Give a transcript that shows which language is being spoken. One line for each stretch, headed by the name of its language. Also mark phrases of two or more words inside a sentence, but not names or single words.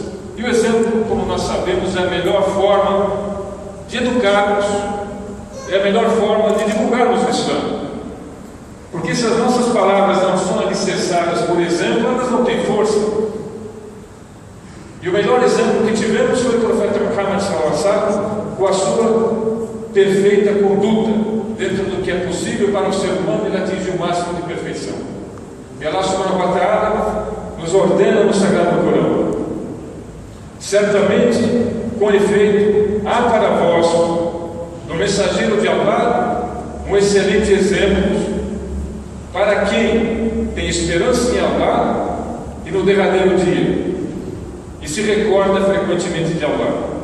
Portuguese: E o exemplo, como nós sabemos, é a melhor forma de educarmos, é a melhor forma de divulgarmos o Islã. Porque se as nossas palavras não são alicerçadas por exemplo, elas não têm força. E o melhor exemplo que tivemos foi o profeta Muhammad
Arabic: صلى الله عليه وسلم,
Portuguese: com a sua perfeita conduta, dentro do que é possível para o ser humano, ele atingir o máximo de perfeição. E Allah
Arabic: سبحانه وتعالى
Portuguese: nos ordena no Sagrado Corão: certamente, com efeito, há para vós, no mensageiro de Allah, um excelente exemplo para quem tem esperança em Allah e no derradeiro dia, e se recorda frequentemente de Allah.